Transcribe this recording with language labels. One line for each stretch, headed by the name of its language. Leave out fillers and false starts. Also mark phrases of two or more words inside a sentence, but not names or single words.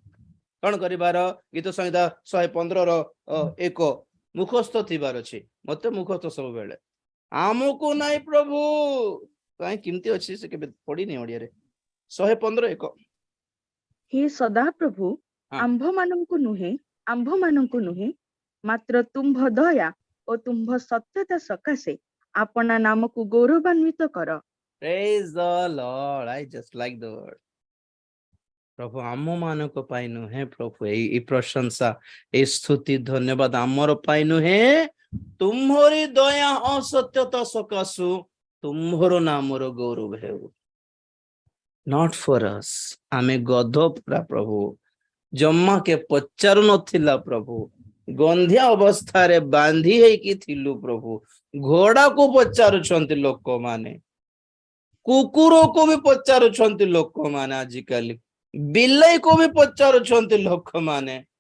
Odia: ଗୀତ ସଂହିତା 115 1 ମୁଖସ୍ଥ ଥିବାର ଅଛି ମତେ ମୁଖସ୍ଥ ସବୁବେଳେ ଆମକୁ ନାଇଁ ପ୍ରଭୁ କାହିଁ କେମିତି ଅଛି ସେ କେବେ ପଢିନି ଓଡିଆରେ 115:1 हे ସଦାପ୍ରଭୁ ହଁ ଆମ୍ଭମାନଙ୍କୁ ନୁହେଁ ମାତ୍ର ତୁମ୍ଭ ଦୟା ଓ ତୁମ୍ଭ ସତ୍ୟତା ସକାଶେ ଆପଣା ନାମକୁ ଗୌରବାନ୍ୱିତ କର।
English: Praise the Lord. I just like the word.
Odia: ପ୍ରଭୁ ଆମ ମାନଙ୍କ ପାଇଁ ନୁହେଁ ପ୍ରଭୁ ଏଇ ପ୍ରଶଂସା ଏଇ ସ୍ତୁତି ଧନ୍ୟବାଦ ଆମର ପାଇଁ ନୁହେଁ ତୁମ୍ଭରି ଦୟା ଓ ସତ୍ୟତା ସକାଶୁ ତୁମ୍ଭର ନାମର ଗୌରବ ହେଉ।
English: Not for us.
Odia: ଆମେ ଗଧ ପୁରା ପ୍ରଭୁ ଜମା କେ ପଚାରୁ ନଥିଲା ପ୍ରଭୁ ଗନ୍ଧିଆ ଅବସ୍ଥାରେ ବାନ୍ଧି ହେଇକି ଥିଲୁ ପ୍ରଭୁ ଘୋଡାକୁ ପଚାରୁଛନ୍ତି ଲୋକମାନେ କୁକୁରକୁ ବି ପଚାରୁଛନ୍ତି ଲୋକମାନେ ଆଜିକାଲି ବିଲେଇକୁ ବି ପଚାରୁଛନ୍ତି ଲୋକମାନେ